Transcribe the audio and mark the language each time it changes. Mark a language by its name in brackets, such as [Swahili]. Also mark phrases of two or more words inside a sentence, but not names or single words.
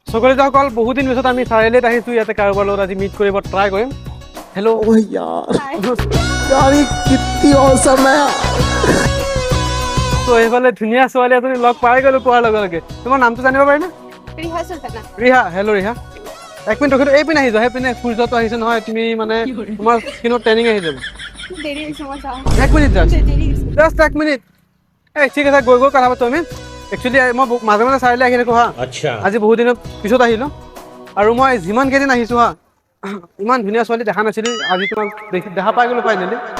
[Assamese] সকল বহুত দিন পিছত আমি চাৰিআলিত আহিছোঁ ইয়াতে কাৰোবাৰ লগত আজি মিট কৰিব ট্ৰাই কৰিম হেল্ল' [Hindi] ओह यार ये कितनी औसम है [Assamese] তো এইফালে ধুনীয়া ছোৱালী এজনী লগ পাই গ'লো কোৱাৰ লগে লগে তোমাৰ নামটো জানিব পাৰিনে ৰিহা হেল্ল' ৰিহা এক মিনিট ৰখি এই পিনে আহি যোৱা সেইপিনে সূৰ্যটো আহিছে নহয় তুমি মানে তোমাৰ স্কিনত ট্ৰেইনিং আহি যাব এক মিনিট জাষ্ট এক মিনিট এই ঠিক আছে গৈ কথা পাতো আমি একচুৱেলি মই মাজে মাজে চাৰিআলি আহি থাকোঁ হা আজি বহুত দিনৰ পিছত আহিলোঁ আৰু মই যিমান কেইদিন আহিছোঁ হা ইমান ধুনীয়া ছোৱালী দেখা নাছিলোঁ আজি তোমাক দেখা পাই গ'লো ফাইনেলি